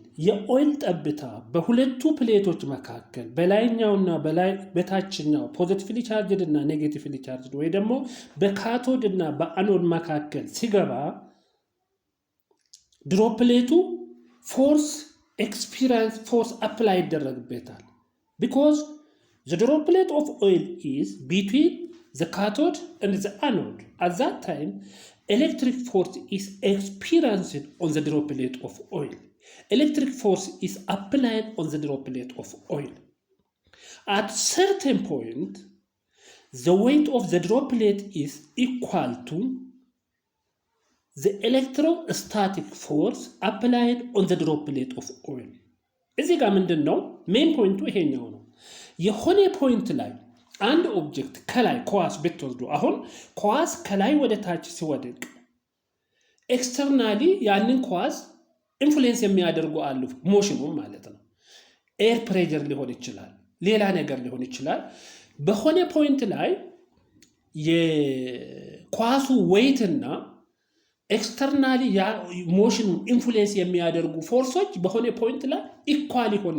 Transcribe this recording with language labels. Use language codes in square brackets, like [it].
[am] የኦይል ጠብታ በሁለቱ ፕሌቶች መካከል በላይኛውና በታችኛው ፖዚቲቭሊ ቻርጅድ እና ኔጌቲቭሊ ቻርጅድ ወይ ደግሞ በካቶድ እና በአኖድ መካከል ሲገባ ድሮፕሌቱ ፎርስ ኤክስፒሪየንስ ፎርስ አፕላይ ይደረግበታል [en] because the droplet of oil is between the cathode and the anode. At that time, electric force is experienced on the droplet of oil. Electric force is applied on the droplet of oil. At certain point, the weight of the droplet is equal to the electrostatic force applied on the droplet of oil. [am] እዚህ ጋር ምንድን ነው ሜን ፖይንቱ ይሄኛው ነው። የሆነ ፖይንት ላይ አንድ ኦብጀክት ከላይ ኳስ ብትወስዱ አሁን ኳስ ከላይ ወደ ታች ሲወድቅ ኤክስተርናሊ ያንን ኳስ ኢንፍሉዌንስ የሚያደርጉ አሉ ሞሽኑ ማለት ነው። ኤር ፕሬሸር ሊሆን ይችላል፣ ሌላ ነገር ሊሆን ይችላል። በሆነ ፖይንት ላይ የኳሱ ዌይት እና ኤክስተርናሊ ያ ሞሽኑ ኢንፍሉዌንስ የሚያደርጉ ፎርሶች በሆነ ፖይንት ላይ ኢኳል